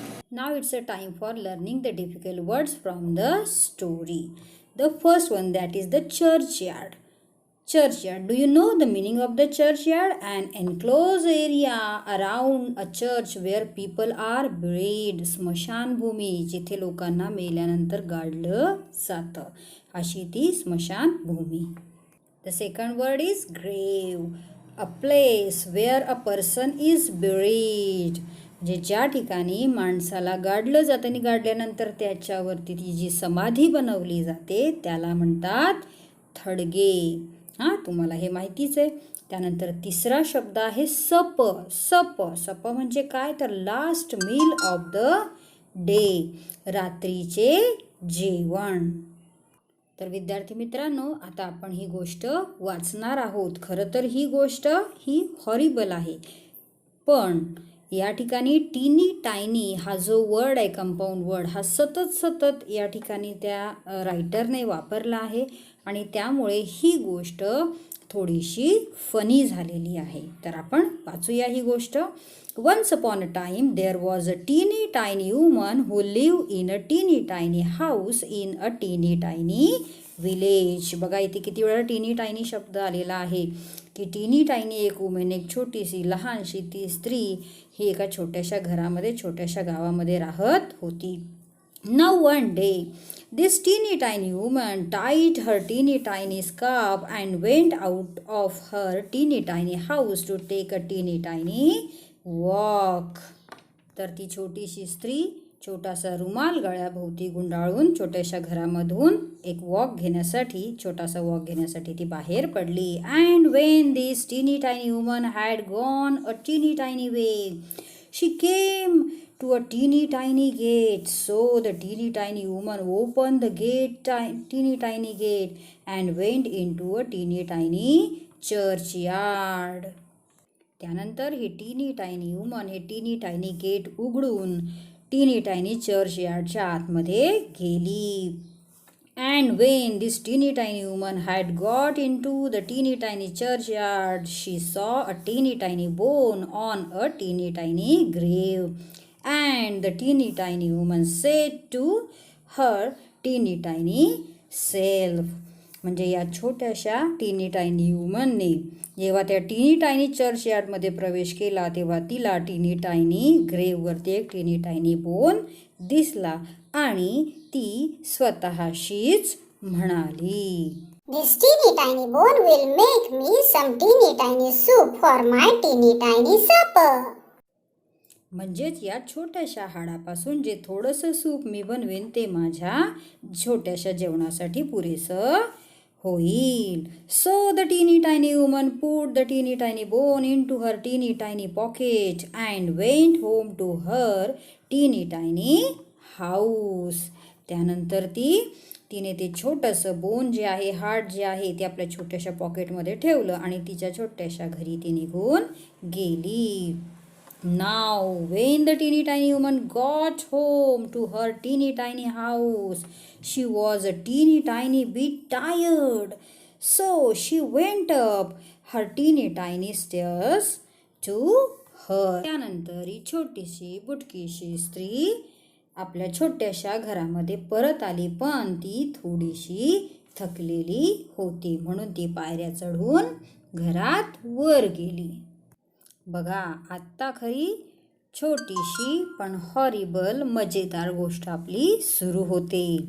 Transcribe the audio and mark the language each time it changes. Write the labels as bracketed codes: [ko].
[en] Now it's a time for learning the difficult words from the story. The first one, that is the churchyard. Churchyard. Do you know the meaning of the churchyard? An enclosed area around a church where people are buried. [mr] स्मशानभूमी, जिथे लोकांना मेल्यानंतर गाडलं जातं, अशी ती स्मशानभूमी. [en] The second word is grave. A place where a person is buried. [mr] म्हणजे ज्या ठिकाणी माणसाला गाडलं जातं आणि गाडल्यानंतर त्याच्यावरती ती जी समाधी बनवली जाते त्याला म्हणतात थडगे. हां, तुम्हाला हे माहितीच आहे. त्यानंतर तिसरा शब्द आहे सप. सप सप म्हणजे काय, तर [en] last meal of the day, [mr] रात्रीचे जेवण. तर विद्यार्थी मित्रांनो, आता आपण ही गोष्ट वाचणार आहोत. खरं तर ही गोष्ट ही हॉरिबल आहे, पण या ठिकाणी टीनी टायनी हा जो वर्ड आहे, कंपाऊंड वर्ड, हा सतत या ठिकाणी त्या रायटरने वापरला आहे आणि त्यामुळे ही गोष्ट थोडीशी फनी झालेली आहे. तर आपण वाचूया ही गोष्ट. [en] Once upon a time there was a teeny tiny woman who lived in a teeny tiny house in a teeny tiny village. [mr] बघा इथे किती वेळा टीनी टायनी शब्द आलेला आहे की टीनी टायनी एक वुमेन, एक छोटीशी लहानशी ती स्त्री ही एका छोट्याशा घरामध्ये, छोट्याशा गावामध्ये राहत होती. [en] Now one day this teeny tiny woman tied her teeny tiny scarf and went out of her teeny tiny house to take a teeny tiny walk. [mr] तर ती छोटीशी स्त्री छोटासा रुमाल गळ्याभोवती गुंडाळून छोट्याशा घरामधून एक छोटासा वॉक घेण्यासाठी ती बाहेर पडली. [en] And when this teeny tiny woman had gone a teeny tiny way, she came to a teeny tiny gate. So the teeny tiny woman opened the gate, teeny tiny gate, and went into a teeny tiny churchyard. [mr] त्यानंतर ही टीनी tiny woman हे टीनी tiny gate उघडून टीनी tiny चर्चयार्डच्या आतमध्ये गेली. [en] And when this teeny tiny woman had got into the teeny tiny churchyard, she saw a teeny tiny bone on a teeny tiny grave. And the teeny tiny woman said to her teeny tiny self. [mr] म्हणजे या छोट्याशा टीनी tiny वुमनने जेव्हा त्या टीनी tiny church यार्डमध्ये प्रवेश केला तेव्हा तिला टीनी टायनी ग्रेववरती एक टीनी टायनी बोन दिसला आणि ती स्वतःशीच म्हणाली, [en] This teeny tiny bone will make me some teeny tiny soup for my teeny tiny supper. [mr] म्हणजेच या छोट्याशा हाडापासून जे थोडंसं सूप मी बनवेन ते माझ्या छोट्याशा जेवणासाठी पुरेसं होईल. [en] So the teeny tiny woman put the teeny tiny bone into her teeny tiny pocket and went home to her teeny tiny house. [mr] त्यानंतर तिने ते छोटंसं बोन जे आहे, हार्ट जे आहे ते आपल्या छोट्याशा पॉकेटमध्ये ठेवलं आणि तिच्या छोट्याशा घरी ती निघून गेली. [en] Now, when the teeny tiny woman got home to her teeny tiny house, she was a teeny tiny bit tired. So she went up her teeny tiny stairs to her. [mr] त्यानंतर ही छोटीशी बुटकीशी स्त्री आपल्या छोट्याशा घरामध्ये परत आली, पण ती थोडीशी थकलेली होती म्हणून ती पायऱ्या चढून घरात वर गेली. बघा, आत्ता खरी छोटीशी पण हॉरिबल मजेदार गोष्ट आपली सुरू होते.